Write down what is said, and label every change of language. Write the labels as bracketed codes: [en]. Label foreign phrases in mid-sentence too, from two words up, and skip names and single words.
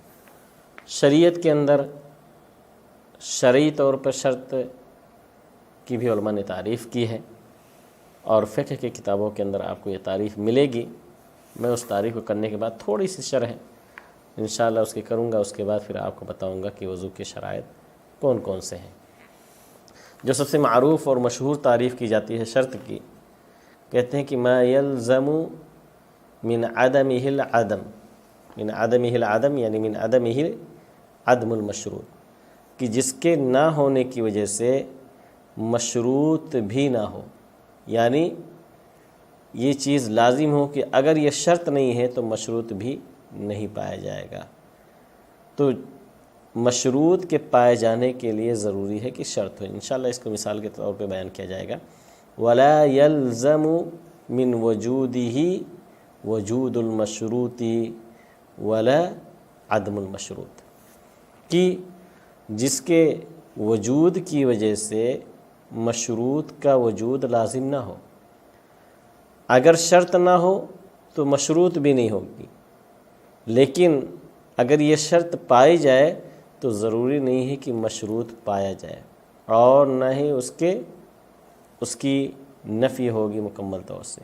[ur] شریعت کے اندر شرعی طور پر شرط کی بھی علماء نے تعریف کی ہے، اور فقہ کی کتابوں کے اندر آپ کو یہ تعریف ملے گی۔ میں اس تعریف کو کرنے کے بعد تھوڑی سی شرح انشاءاللہ اس کی کروں گا، اس کے بعد پھر آپ کو بتاؤں گا کہ وضو کے شرائط کون کون سے ہیں۔ جو سب سے معروف اور مشہور تعریف کی جاتی ہے شرط کی، کہتے ہیں کہ [ar] ما یلزم من عدمہ العدم، من عدمہ العدم [ur] یعنی [ar] من عدمہ عدم المشروط، [ur] کہ جس کے نہ ہونے کی وجہ سے مشروط بھی نہ ہو، یعنی یہ چیز لازم ہو کہ اگر یہ شرط نہیں ہے تو مشروط بھی نہیں پایا جائے گا۔ تو مشروط کے پائے جانے کے لیے ضروری ہے کہ شرط ہو۔ انشاءاللہ اس کو مثال کے طور پہ بیان کیا جائے گا۔ [ar] وَلَا يَلْزَمُ مِنْ وَجُودِهِ وُجُودُ الْمَشْرُوطِ وَلَا عَدْمُ الْمَشْرُوط، [ur] کہ جس کے وجود کی وجہ سے مشروط کا وجود لازم نہ ہو۔ اگر شرط نہ ہو تو مشروط بھی نہیں ہوگی، لیکن اگر یہ شرط پائی جائے تو ضروری نہیں ہے کہ مشروط پایا جائے، اور نہ ہی اس کی نفی ہوگی مکمل طور سے۔